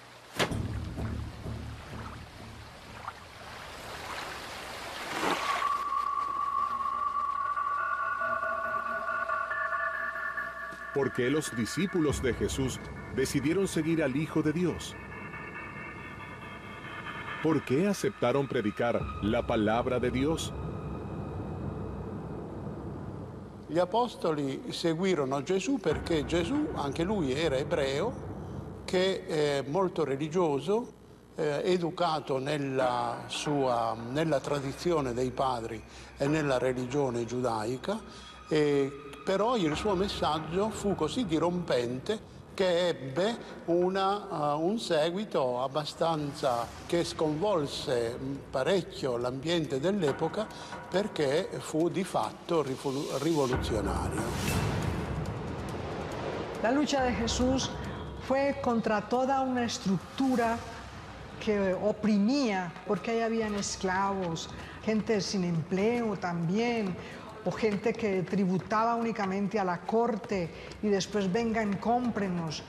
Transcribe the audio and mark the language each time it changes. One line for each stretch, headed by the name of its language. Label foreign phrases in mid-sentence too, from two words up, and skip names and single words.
Spanish: ¿Por qué los discípulos de Jesús decidieron seguir al Hijo de Dios? ¿Por qué aceptaron predicar la palabra de Dios?
Italian: Gli apostoli seguirono Gesù perché Gesù, anche lui era ebreo, che è molto religioso, educato nella tradizione dei padri e nella religione giudaica, però il suo messaggio fu così dirompente che ebbe un seguito abbastanza che sconvolse parecchio l'ambiente dell'epoca perché fu di fatto rivoluzionario.
Spanish: La lucha de Jesús fue contra toda una estructura que oprimía, porque ahí habían esclavos, gente sin empleo también, o gente que tributaba únicamente a la corte y después vengan, cómprenos.